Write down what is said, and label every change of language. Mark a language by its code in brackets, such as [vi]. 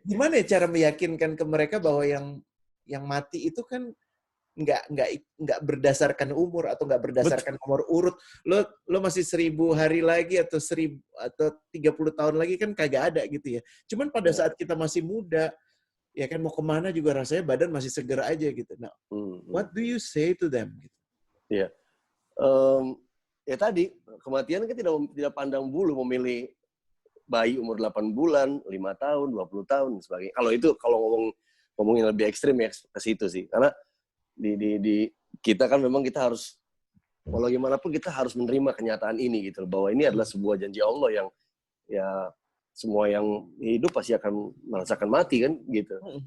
[id] Gimana ya cara meyakinkan ke mereka bahwa yang mati itu kan nggak berdasarkan umur atau nggak berdasarkan nomor urut. Lo masih 1000 hari lagi atau 30 tahun lagi kan kagak ada gitu ya. Cuman pada saat kita masih muda, ya kan mau kemana juga rasanya badan masih seger aja gitu. [en] Nah, what do you say to them? Gitu. Iya. [id] Ya tadi kematian kan tidak pandang bulu, memilih bayi umur 8 bulan, 5 tahun, 20 tahun dan sebagainya. Kalau ngomongin lebih ekstrim ya ke situ sih. Karena di kita kan memang kita harus walau gimana pun kita harus menerima kenyataan ini gitu bahwa ini adalah sebuah janji Allah yang ya semua yang hidup pasti akan merasakan mati kan gitu.